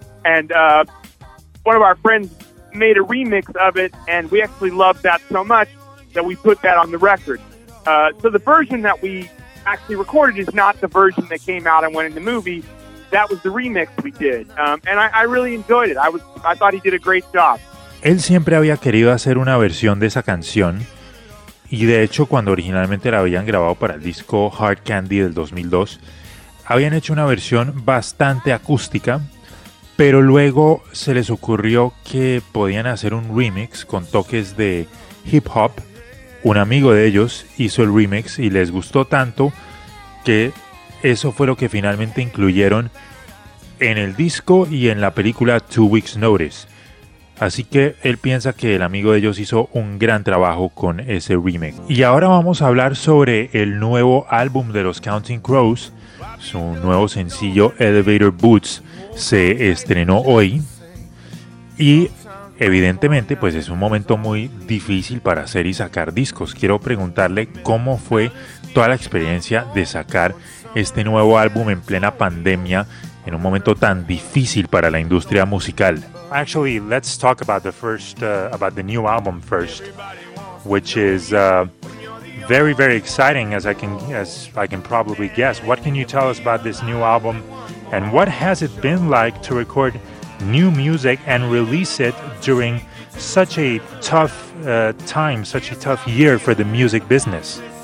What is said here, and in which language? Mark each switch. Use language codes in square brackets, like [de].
[en] And one of our friends made a remix of it, and we actually loved that so much that we put that on the record. So the version that we actually recorded is not the version that came out and went in the movie. That was the remix we did. And I really enjoyed it. I thought he did a great job. [es] él siempre había querido hacer una versión de esa canción, y de hecho cuando originalmente la habían grabado para el disco Hard Candy del 2002, habían hecho una versión bastante acústica, pero luego se les ocurrió que podían hacer un remix con toques de hip hop. Un amigo de ellos hizo el remix y les gustó tanto que eso fue lo que finalmente incluyeron en el disco y en la película Two Weeks Notice. Así que él piensa que el amigo de ellos hizo un gran trabajo con ese remix. Y ahora vamos a hablar sobre el nuevo álbum de los Counting Crows. Su nuevo sencillo Elevator Boots se estrenó hoy. Y evidentemente pues es un momento muy difícil para hacer y sacar discos. Quiero preguntarle cómo fue toda la experiencia de sacar este nuevo álbum en plena pandemia, en un momento tan difícil para la industria musical. [en] Actually, let's talk about the first about the new album first, which is very, very exciting, as I can probably guess. What can you tell us about this new album, and what has it been like to record new music and release it during such a tough time, such a tough year for the music business?